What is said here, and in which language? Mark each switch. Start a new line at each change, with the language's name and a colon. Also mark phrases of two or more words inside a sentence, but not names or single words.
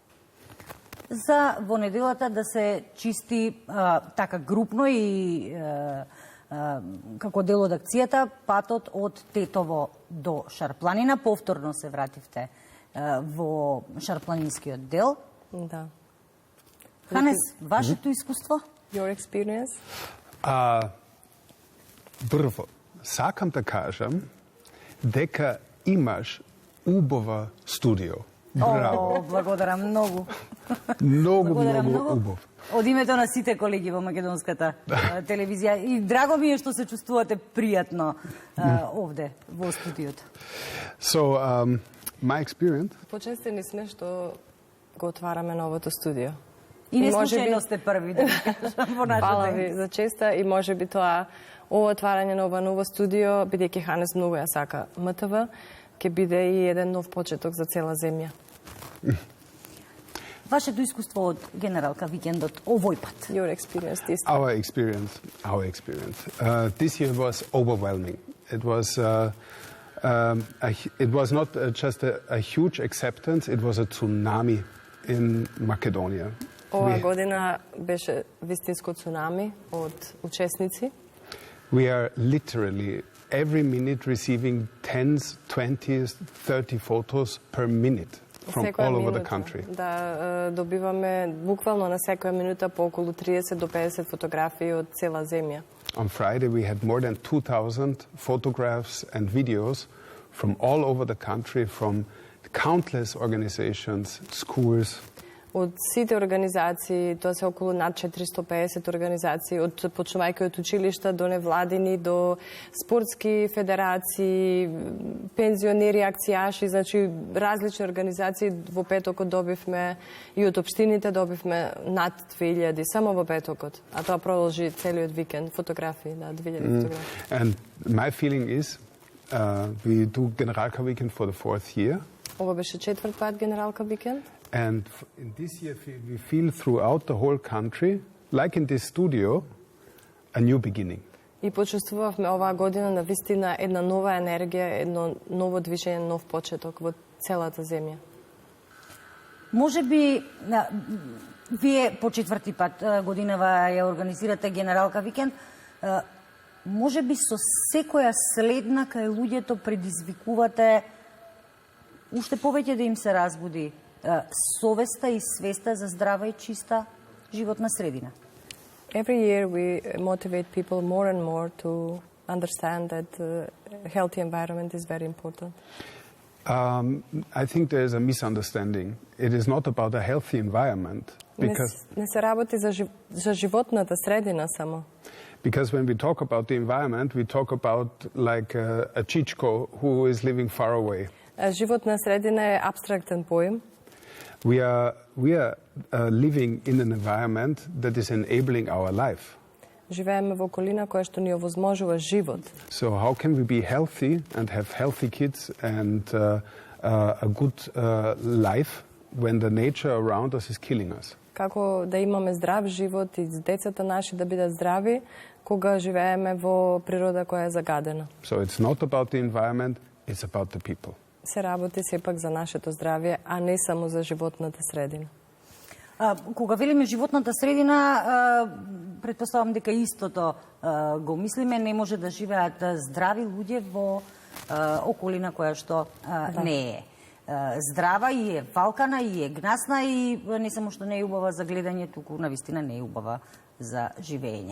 Macedonian: За во неделата да се чисти така групно и како дел од акцијата, патот од Тетово до Шарпланина. Повторно се вративте во Шарпланинскиот дел. Да. Ханес, вашето искуство?
English: Your experience?
Macedonian: Прво, сакам да кажам дека имаш убава студио. Браво. Благодарам многу. Многу убав. Од името на сите колеги во македонската телевизија. И драго ми е што се чувствувате пријатно овде во студиото.
English: So, my experience...
Macedonian: Почестени сме што го отвараме новото студио. И не случајно сте први да кажам во нашата. Фала ви за честа и може би тоа ова отварање на ова ново студио, бидејќи Ханес многу ја сака МТВ, ќе биде и еден нов почеток за цела земја. вашето искуство од генералка викендот овој пат?
English: Your experience this time. Our experience. This year was overwhelming. It was not just a huge acceptance, it was a tsunami in Macedonia.
Macedonian: Ова година беше вистинско цунами од учесници.
English: We are literally every minute receiving 10s, 20s, 30 photos per minute from all over the country.
Macedonian: Да, добиваме буквално на секоја минута по околу 30 до 50 фотографии од цела земја.
English: On Friday we had more than 2,000 photographs and videos from all over the country, from countless organizations, schools.
Macedonian: Од сите организации, тоа се околу над 450 организации, почнувајќи од училишта до невладини, до спортски федерации, пензионери, акцијаши, значи различни организации. Во петокот добивме и од општините добивме над 2000 само во петокот, а тоа продолжи целиот викенд, фотографии, да, 2000 фотографии.
English: And my feeling is, we do Generalka Weekend for the 4th year.
Macedonian: Ова беше четврт пат Генералка викенд.
English: And in this year, we feel throughout the whole country, like in this studio, a new beginning.
Macedonian: И почувствувавме оваа година на вистина една нова енергија, едно ново движење, нов почеток во целата земја. Може би, вие по четврти пат годинава ја организирате Генералка викенд, може би со секоја следна кај луѓето предизвикувате уште повеќе да им се разбуди совеста и свеста за здрава и чиста животна средина.
English: Every year we motivate people more and more to understand that a healthy environment is very important. I think there is a misunderstanding. It is not about a healthy environment.
Macedonian: Не се работи за животната средина само.
English: Because when we talk about the environment, we talk about like a Chichko who is living far away.
Macedonian: Животна средина е абстрактен поим.
English: We are living in an environment that is enabling our life.
Macedonian: Живееме во околина која што ни овозможува живот.
English: So how can we be healthy and have healthy kids and a good life when the nature around us is killing us?
Macedonian: Како да имаме здрав живот и децата наши да бидат здрави кога живееме во природа која е загадена.
English: So it's not about the environment, it's about the people.
Macedonian: Се работи сепак за нашето здравје, а не само за животната средина. Кога велиме животната средина, претпоставам дека истото го мислиме, не може да живеат здрави луѓе во околина која што не е здрава и е валкана и е гнасна и не само што не е убава за гледање, туку навистина не е убава за живење.